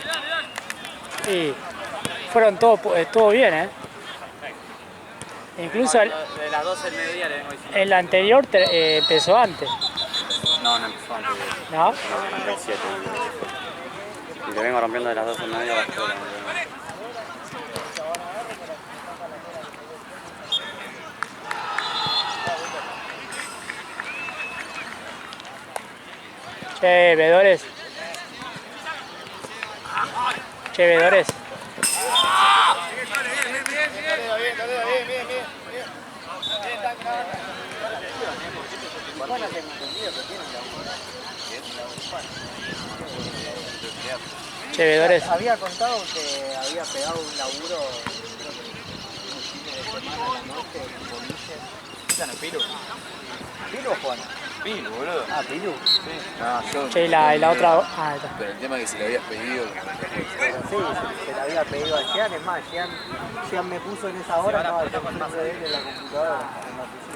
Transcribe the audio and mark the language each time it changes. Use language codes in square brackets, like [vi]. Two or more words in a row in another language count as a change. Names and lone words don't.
[es] Y fueron todo bien, ¿eh? Incluso De las 12 del mediodía le vengo diciendo. el anterior empezó antes. No empezó antes. ¿No? No, 7. Y le vengo rompiendo de las 12 del mediodía a las 3. Che, vedores. Che, vedores. Che, vedores. Había contado que había pegado un laburo, creo que un fin de semana a la noche en boliches. ¿Ya no es Pilu? ¿Pilu o Juan? Pilu, boludo. Ah, Pilu. Sí. No, yo. Che, y la otra. Ah, ahí está. Pero el tema es que si le habías pedido. Pero sí, se la había pedido a Jean, es más, Jean me puso en esa hora, estaba el teléfono de él en la computadora, en la oficina.